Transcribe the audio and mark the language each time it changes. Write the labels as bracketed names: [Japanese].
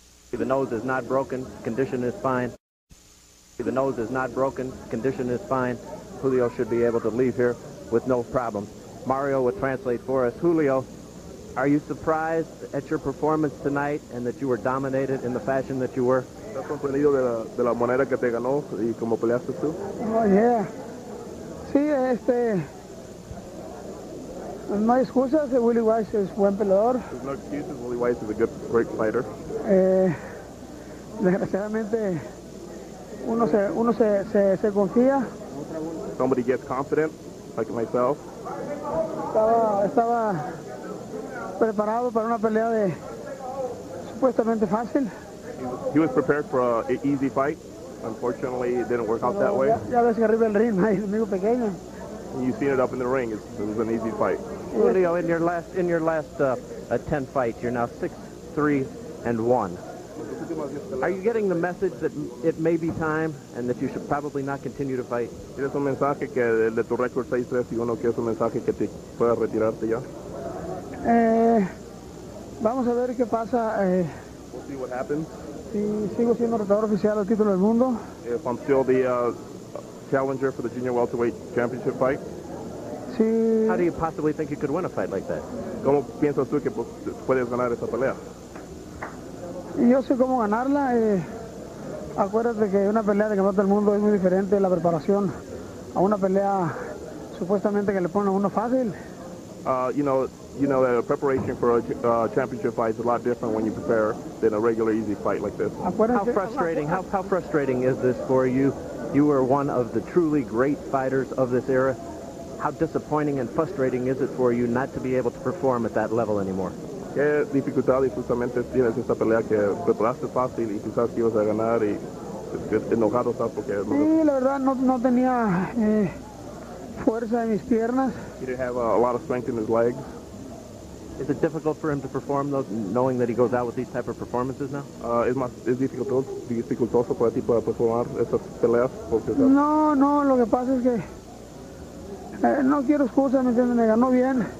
[English] The nose is not broken. Condition is fine. The nose is not broken. Condition is fine. Julio should be able to leave here with no problem. Mario will translate for us. Julio, are you surprised at your performance tonight and that you were dominated in the fashion that you were? [Spanish] ¿Estás sorprendido de la manera que te ganó y cómo peleaste tú? [English] Oh, yeah. [Spanish] Sí, no hay excusas. Willy Wise es buen peleador. [English] There's no excuses. Willy Wise is a great fighter. [Spanish] Desgraciadamente, uno se confía. [English] Somebody gets confident, like myself. [Spanish] Estaba preparado para una pelea supuestamente fácil. [English] He was prepared for an easy fight. Unfortunately, it didn't work out that way. [Spanish] Ya ves que arriba del ring hay enemigo pequeño. [English] You've seen it up in the ring. It was an easy fight. Julio, in your last 10 fights, you're now 6-3-1. Are you getting the message that it may be time and that you should probably not continue to fight? [Spanish] ¿Tienes un mensaje que de tu récord 6-3-1 que es un mensaje que te puedas retirarte ya? Vamos a ver qué pasa. [English] We'll see what happens. [Spanish] Si sigo siendo retador oficial al título del mundo. [English] If I'm still the challenger for the junior welterweight championship fight. [Spanish] Sí. [English] How do you possibly think you could win a fight like that? [Spanish] ¿Cómo piensas tú que puedes ganar esa pelea? Yo sé cómo ganarla. Acuérdate que una pelea de campeonato del mundo es muy diferente la preparación a una pelea supuestamente que le ponen a uno fácil. [English] You know that preparation for a championship fight is a lot different when you prepare than a regular easy fight like this. How frustrating is this for you? You were one of the truly great fighters of this era. How disappointing and frustrating is it for you not to be able to perform at that level anymore? [Spanish] ¿Qué dificultad justamente tienes esta pelea que preparaste fácil y quizás que ibas a ganar y enojado estás porque... Sí, la verdad no tenía fuerza en mis piernas. [English] He didn't have a lot of strength in his legs. Is it difficult for him to perform those, knowing that he goes out with these type of performances now? [Spanish] Es dificultoso para ti para performar estas peleas. Porque, no, lo que pasa es que no quiero excusas, me ganó bien.